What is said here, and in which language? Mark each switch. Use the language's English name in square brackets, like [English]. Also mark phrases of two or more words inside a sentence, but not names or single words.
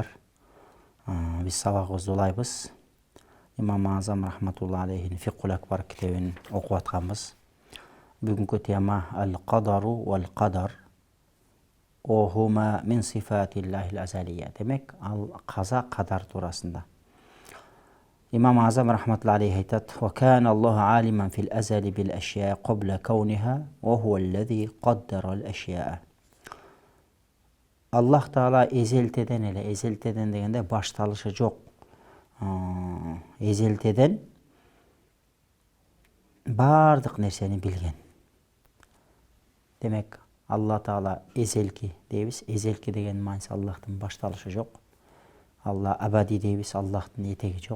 [Kyrgyz] Биз сабагыбызды улайбыз. Имам Азам [Arabic] رحمة الله عليه [Kyrgyz] Фикхул Акбар китебин окуп атканбыз. Бүгүнкү тема [Arabic] القضاء والقدر. وهما من صفات الله الأزلية. [Kyrgyz] Демек, ал каза кадар туурасында. Имам Азам [Arabic] رحمة الله عليه [Kyrgyz] айтат: [Arabic] "وكان الله عالما في الأزل بالأشياء قبل كونها وهو الذي قدر الأشياء." [Kyrgyz] Аллах Таала эзелтеден эле, эзелтеден дегенде башталышы жок. Эзелтеден бардык нерсени билген. Демек, Алла Таала эзелки дейбиз. Эзелки деген мааниси Аллахтын башталышы жок. Алла абади дейбиз, Аллахтын этеги жок.